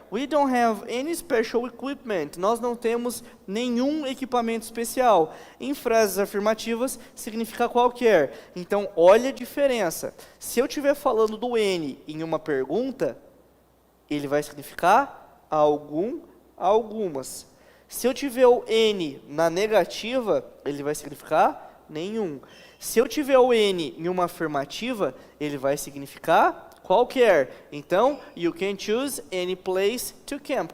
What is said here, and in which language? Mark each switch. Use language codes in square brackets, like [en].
[en] We don't have any special equipment. [pt] Nós não temos nenhum equipamento especial. Em frases afirmativas, significa qualquer. Então, olha a diferença. Se eu estiver falando do N em uma pergunta, ele vai significar algum, algumas. Se eu tiver o N na negativa, ele vai significar nenhum. Se eu tiver o N em uma afirmativa, ele vai significar qualquer. [en] Então, you can choose any place to camp.